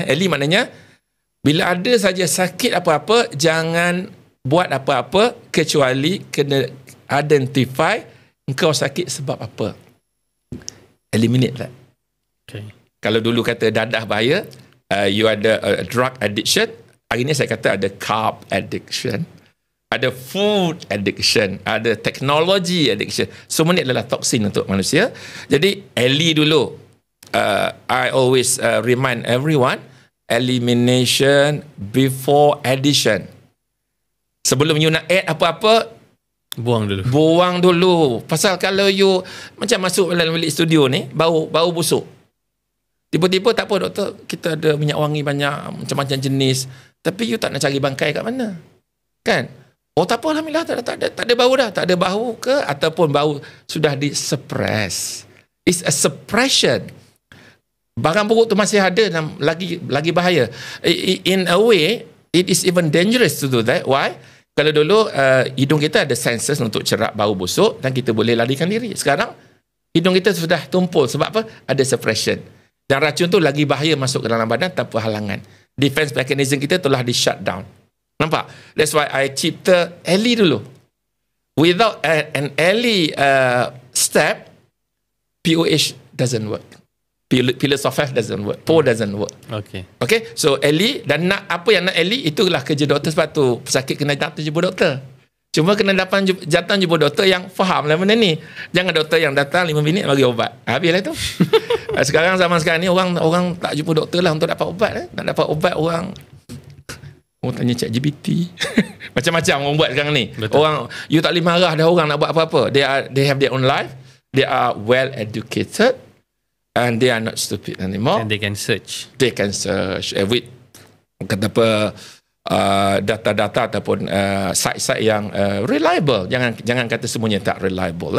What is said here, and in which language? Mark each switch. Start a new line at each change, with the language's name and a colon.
Malay: Eli maknanya bila ada saja sakit apa-apa, jangan buat apa-apa kecuali kena identify engkau sakit sebab apa.
English: Eliminate that. Okay.
Malay: Kalau dulu kata dadah bahaya, you ada drug addiction. Hari ni saya kata ada carb addiction, ada food addiction, ada technology addiction. Semua ni adalah toksin untuk manusia. Jadi Eli dulu,
English: I always remind everyone, elimination before addition.
Malay: Sebelum you nak add apa-apa, buang dulu. Pasal kalau you macam masuk dalam bilik studio ni, bau busuk. Tiba-tiba tak apa doktor, kita ada minyak wangi banyak, macam-macam jenis. Tapi you tak nak cari bangkai kat mana? Kan? Oh tak apa, alhamdulillah tak ada bau dah. Tak ada bau ke ataupun bau sudah disuppress.
English: It's a suppression.
Malay: Barang buruk tu masih ada dan lagi bahaya.
English: In a way, it is even dangerous to do that. Why?
Malay: Kalau dulu hidung kita ada sensors untuk cerap bau busuk dan kita boleh larikan diri. Sekarang hidung kita sudah tumpul. Sebab apa? Ada suppression. Dan racun tu lagi bahaya masuk ke dalam badan tanpa halangan. Defense mechanism kita telah di shut down. Nampak?
English: That's why I cipta early dulu. Without an early step, POH doesn't work. Pillars of health doesn't work. PO doesn't work. Okay. So early,
Malay: dan nak apa yang nak early, itulah kerja doktor. Sebab tu pesakit kena datang jumpa doktor. Cuma kena datang jumpa doktor yang faham lah benda ni. Jangan doktor yang datang 5 minit bagi ubat. Habislah tu. Sekarang zaman sekarang ni orang tak jumpa doktor lah untuk dapat ubat. Nak dapat ubat orang tanya ChatGPT. Macam-macam orang buat sekarang ni. Betul. Orang, you tak boleh marah dah orang nak buat apa-apa.
English: They have their own life. They are well educated. And they are not stupid anymore. And they can search. They can search with
Malay: kata apa data-data ataupun site-site yang
English: reliable.
Malay: Jangan kata semuanya tak reliable.